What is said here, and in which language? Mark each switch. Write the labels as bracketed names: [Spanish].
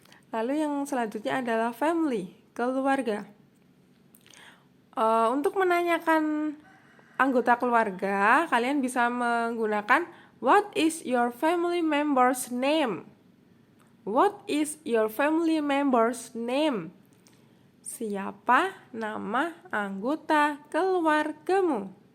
[Indonesian] Lalu yang selanjutnya adalah family, keluarga. Untuk menanyakan anggota keluarga, kalian bisa menggunakan [English] what is your family member's name? What is your family member's name? [Indonesian] Siapa nama anggota keluargamu?